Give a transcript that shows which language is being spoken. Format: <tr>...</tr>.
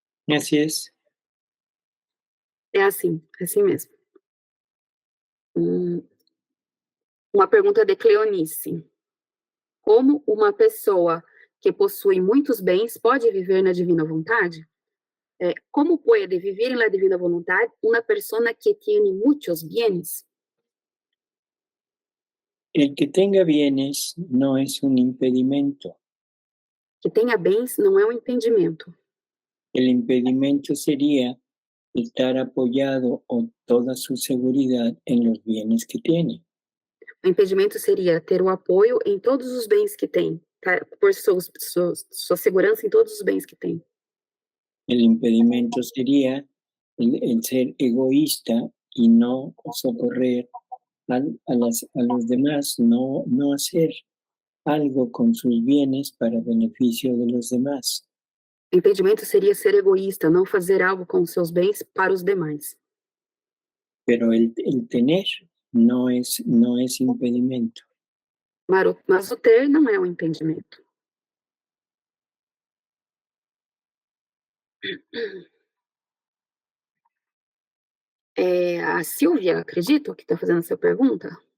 <es>Así es.</es> <pt>É assim mesmo. Uma pergunta de Cleonice. Como uma pessoa que possui muitos bens pode viver na divina vontade?</pt> <es>¿Cómo puede vivir en la divina voluntad una persona que tiene muchos bienes? El que tenga bienes no es un impedimento.</es> <pt>Que tenha bens não é um impedimento.</pt> <es>El impedimento sería estar apoyado o toda su seguridad en los bienes que tiene.</es> <pt>O impedimento seria ter o apoio em todos os bens que tem, por sua segurança em todos os bens que tem.</pt> <es>El impedimento sería el ser egoísta y no socorrer a los demás, no hacer algo con sus bienes para beneficio de los demás.</es> <pt>O impedimento seria ser egoísta, não fazer algo com seus bens para os demais.</pt> <es>Pero el tener no es impedimento.</es> <pt>Mas o ter não é um impedimento. É a Silvia, acredito, que está fazendo essa pergunta.</pt>